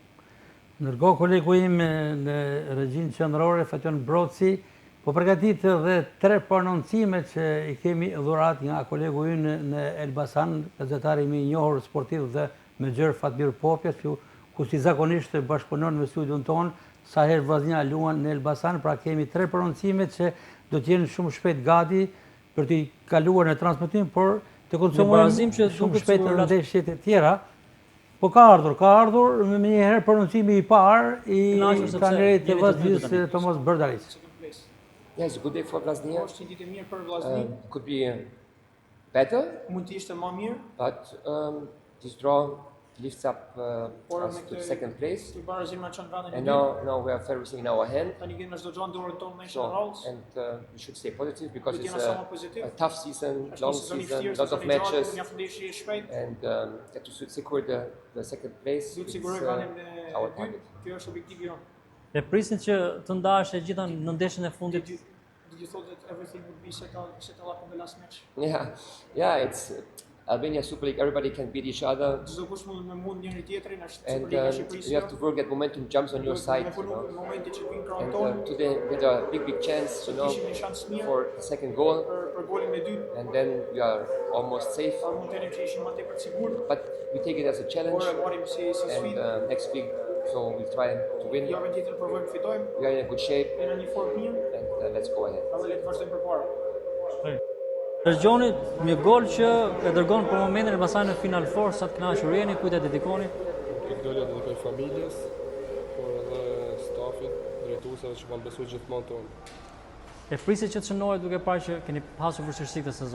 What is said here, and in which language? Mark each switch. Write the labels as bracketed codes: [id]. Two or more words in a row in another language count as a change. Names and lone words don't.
[sq] Ndërkohë kolegu im në regjinë qendrore, Fatjon Broci, po përgatit dhe 3 prononcime që i kemi dhurat nga kolegu ynë në Elbasan, gazetari më i njohur sportiv dhe menaxher Fatmir Popjes, ku si zakonisht bashkëpunon me studion tonë, sa herë Vllaznia luan në Elbasan, pra kemi 3 prononcime që do të jenë shumë shpejt gati për t'i kaluar në transmetim, por të konsumojmë shumë shpejt në ndeshjet e tjera. Po ka ardhur me njëherë prononcimi i parë i trajnerit të Vllaznisë Tomas Berdaric. [en] Yeah, it's a good day for Vllaznia. [sq] Është një ditë e mirë për Vllaznin. [en] Could be better, [sq] Mund të ishte më mirë, [en] but this draw lifts up us to second place. [sq] të barazim me çon vendin e [en] And [sq] dytë. [en] now we have everything in our hand. [sq] Tani kemi çdo gjë në dorën tonë me [en] So, Charles. and we should stay positive because [sq] Duhet [en] it's [sq] jena sa më pozitiv. [en] a tough season, [sq] Është [en] long [sq] një sezon i [en] season, [sq] vështirë, [en] lot of [sq] sezon i gjatë, [en] matches, [sq] një ndeshje e shpejtë. [en] and to secure the second place [sq] Duhet [en] is [sq] siguroj vendin e [en] our [sq] dytë. [en] target. [sq] Kjo është objektivi jonë. E prisin që të ndahesh e gjitha në ndeshjen e fundit. [en] Did you thought that everything would be set up in the last match? Yeah, it's Albania Super League. Everybody can beat each other, [sq] Çdo kush mund me mund njëri tjetrin, është [en] and [sq] Superliga e Shqipërisë. [en] you have to work at momentum jumps on your side. [sq] Me punu në momentin që vin krahun [en] And [sq] tonë, [en] today we had a big chance, [sq] kishim një shans mirë [en] for the second goal, [sq] për golin e dytë, [en] and then we are almost safe. [sq] por mund të thënim që ishim më tepër të sigurt, [en] But we take it as a challenge, [sq] por e marrim si [en] and [sq] sfidë. [en] next week, so we'll try to win. [sq] Javën tjetër provojmë të fitojmë, [en] We are in a good shape, [sq] jena në një formë mirë, [en] and let's go ahead. [sq] edhe le të vazhdojmë përpara. Dërgjoni një gol që e dërgon për momentin Elbasanin në Final Four, sa të kënaqur jeni, kujt e dedikoni? Këtë golja dedikoj familjes, por edhe stafit, drejtuesave që kanë besuar gjithmonë tonë. E prisit që të shënohet duke parë që keni pasur vështirësi këtë sezon.